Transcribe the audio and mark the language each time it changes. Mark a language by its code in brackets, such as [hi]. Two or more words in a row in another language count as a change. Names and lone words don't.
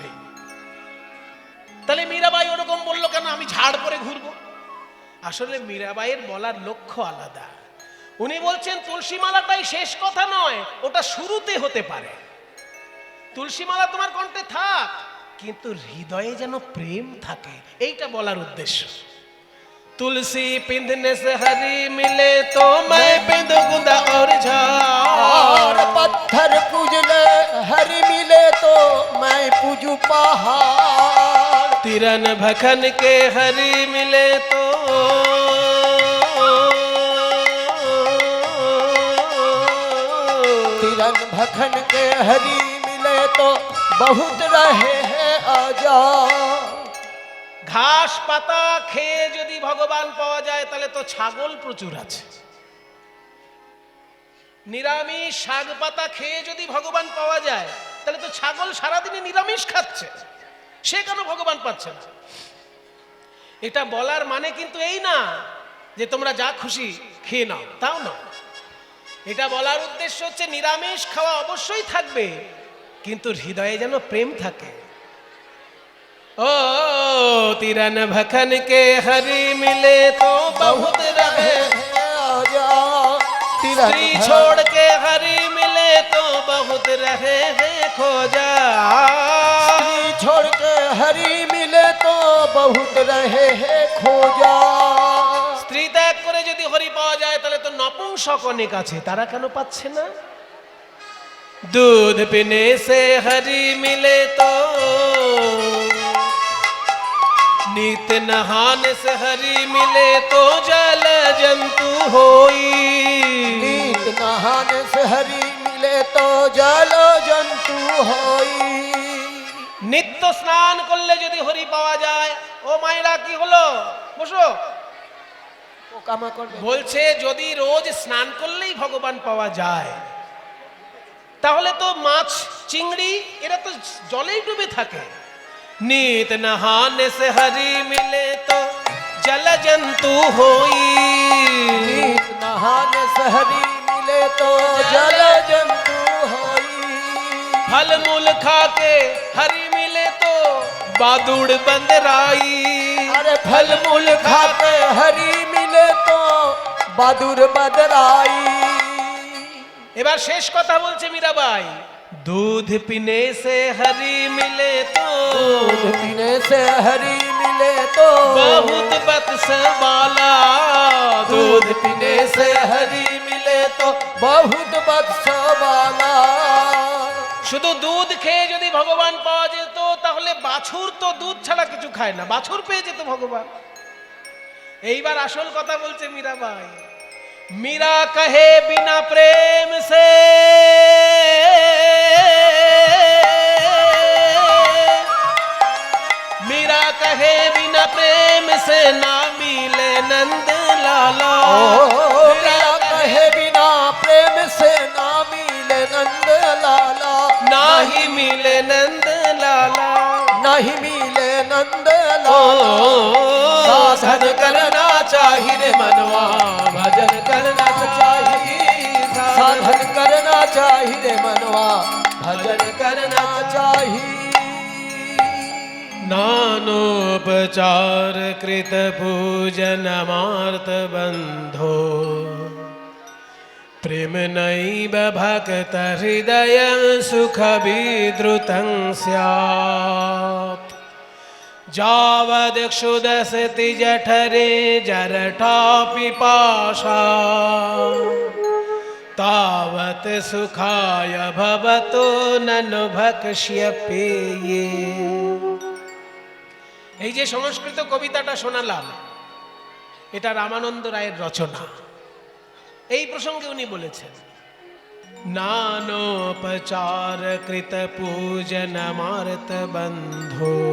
[bn] তাহলে মীরাবাই ওরকম বললো কেন, আমি ঝাড় পরে ঘুরবো? আসলে মীরাবাইয়ের বলার লক্ষ্য আলাদা। উনি বলছেন তুলসী মালাটাই শেষ কথা নয়, ওটা শুরুতে হতে পারে। তুলসী মালা তোমার কণ্ঠে থাক, কিন্তু হৃদয়ে যেন প্রেম থাকে, এইটা বলার উদ্দেশ্য। [hi] तुलसी पिंधने से हरी मिले तो मैं पिंधू गुंदा और झाड़। पत्थर पूजले हरि मिले तो मैं पूजू पहाड़। तिरन भखन के हरी मिले तो तिरन भखन के हरि मिले तो बहुत रहे हैं आजाद। [bn] ঘাস পাতা খেয়ে যদি ভগবান পাওয়া যায়, তাহলে তো ছাগল প্রচুর আছে। নিরামিষ শাক পাতা খেয়ে যদি ভগবান পাওয়া যায়, তাহলে তো ছাগল সারাদিনে নিরামিষ খাচ্ছে, সে কেন ভগবান পাচ্ছে না? এটা বলার মানে কিন্তু এই না যে তোমরা যা খুশি খেয়ে নাও, তাও না। এটা বলার উদ্দেশ্য হচ্ছে নিরামিষ খাওয়া অবশ্যই থাকবে, কিন্তু হৃদয়ে যেন প্রেম থাকে। [hi] ओ तिरन भखन के हरी मिले तो बहुत रहे स्त्री छोड़ के हरी मिले तो बहुत रहे हैं खोजा। स्त्री छोड़ के हरी मिले तो बहुत रहे हैं खोजा। [bn] স্ত্রী ত্যাগ করে যদি হরি পাওয়া যায়, তাহলে তো নপুংসক অনেক আছে, তারা কেন পাচ্ছে না? [hi] दूध पीने से हरी मिले तो नीत नहाने से हरी मिले तो जल जंतु होई। नीत नहाने से हरी मिले तो जल जंतु होई। [bn] নিত্য স্নান করলে যদি হরি পাওয়া যায়, ও মায়েরা কি হলো, বসো। পোকামা করবে বলছে যদি রোজ স্নান করলেই ভগবান পাওয়া যায়, তাহলে তো মাছ চিংড়ি এরা তো জলেই ডুবে থাকে। [hi] नीत नहाने से हरी मिले तो जल जंतु होई। नीत नहाने से हरी मिले तो जल जंतु होई। फल मूल खा के हरी मिले तो बादुड़ बंदराई। अरे फल मूल खा के हरी मिले तो बादुड़ बदराई। [bn] এবার শেষ কথা বলছে মীরাবাই, [hi] दूध पीने से हरी मिले तो दूध पीने से हरी मिले तो बहुत बत्स वाला। दूध पीने से हरी मिले तो बहुत बत्स वाला। [bn] শুধু দুধ খেয়ে যদি ভগবান পাওয়া যেত, তাহলে বাছুর তো দুধ ছাড়া কিছু খায় না, বাছুর পেয়ে যেত ভগবান। এইবার আসল কথা বলছে মীরাবাই। [hi] मीरा कहे बिना प्रेम से मीरा कहे बिना प्रेम से ना मिले नंद लाला। मीरा कहे बिना प्रेम से ना मिले नंद लाला। ना ही मिले नंद लाला, नहीं मिले नंद लाला। साधन करना चाहिए रे मनवा, भजन करना चाहिए। साधन करना चाहिए मनवा, भजन करना चाहिए। [sa] नानोपचार कृत पूजन मार्त बंधो, प्रेम नैव भक्त हृदय सुख विद्रुतं स्यात्। जावदक्षुदसति जठरे जरठा पिपाशा, तावत सुखाय भवतो ननु भक्ष्यपेये। [bn] এই যে সংস্কৃত কবিতাটা শোনালাম, এটা রামানন্দ রায়ের রচনা। এই প্রসঙ্গে উনি বলেছেন, [sa] নানোপচার কৃত পূজন মারত বন্ধো।